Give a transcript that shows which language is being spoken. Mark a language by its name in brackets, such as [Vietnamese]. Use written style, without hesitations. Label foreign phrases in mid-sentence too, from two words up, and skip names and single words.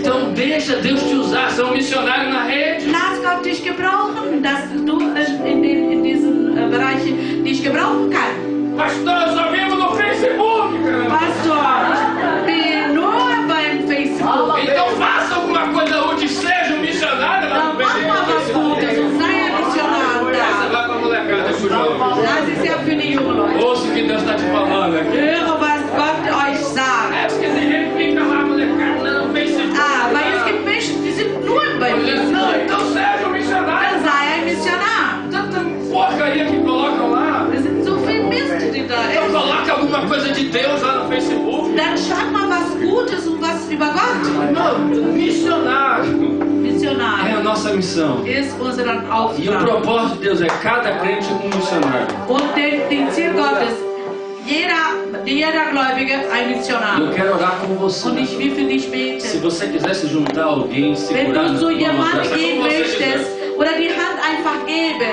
[Portuguese] deixa Deus te usar, ser um missionário na rede. [German] Lass Gott dich gebrauchen, dass du in diesen Bereichen dich gebrauchen kannst. [Portuguese] Pastor, eu só vivo no Facebook, cara. [German] Pastor, ich bin nur beim Facebook. [Portuguese] Então faça alguma coisa útil, seja um missionário lá [German] Dann [Portuguese] no [German] mach mal was Gutes und sei ein Missionar [Portuguese] Essa [German] da. [Portuguese] vai pra molecada, pro jovem. [German] Das ist ja für die jungen Leute. [Portuguese] Ouça o que Deus está te falando aqui. [German] Höre, was Gott euch sagt. [Portuguese] É porque tem gente que fica lá, molecada, no Facebook. [German] Ah, weil es gibt Menschen, die sind nur beim [Portuguese] Não, [German] Facebook. [Portuguese] então seja um missionário. [German] Dann sei ein Missionar. [Portuguese] Tanta porcaria que colocam lá. [German] Es sind so viele Mist, die da [Portuguese] Então [German] ist. [Portuguese] coloca alguma coisa de Deus lá no Facebook. [German] Dann schreib mal was Gutes und was über Gott. [Portuguese] Não, missionário é [German] Missionar [Portuguese] a nossa missão. [German] ist unseren [Portuguese] E o [German] Auftrag. [Portuguese] propósito de Deus é cada crente um missionário. [German] Und den Ziel Gottes, jeder Gläubige ein Missionar. [Portuguese] Eu quero orar com você. [German] Und ich will für dich [Portuguese] Se [German] beten. [Portuguese] você quiser se juntar a alguém, [German] Wenn [Portuguese] segurar [German] du zu [Portuguese] na mão, [German] jemandem [Portuguese] abraçar, [German] gehen [Portuguese] como você [German] möchtest [Portuguese] quiser. [German] oder die Hand einfach geben,